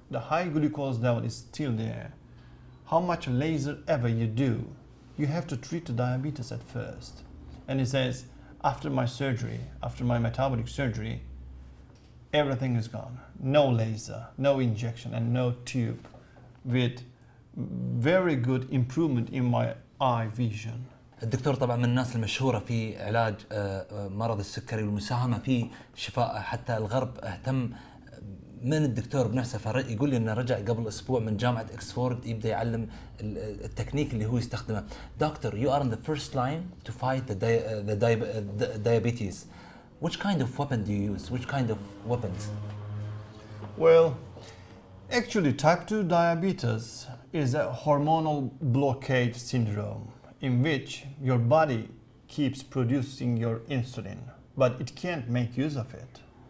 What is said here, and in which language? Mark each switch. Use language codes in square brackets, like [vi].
[en] The high glucose level is still there. How much laser ever you do, you have to treat the diabetes at first. And he says, after my surgery, after my metabolic surgery, everything is gone. No laser, no injection, and no tube, with very good improvement in my eye vision. [ar] الدكتور طبعا من الناس المشهورة في علاج مرض السكري والمساهمة في شفاء. حتى الغرب اهتم من الدكتور بنفسه، يقول لي انه رجع قبل اسبوع من جامعة اكسفورد يبدا يعلم التكنيك اللي هو يستخدمه. [en] Doctor, you are in the first line to fight the diabetes. Which kind of weapon do you use? Which kind of weapons? Well, actually type 2 diabetes is a hormonal blockade syndrome in which your body keeps producing your insulin, but it can't make use of it.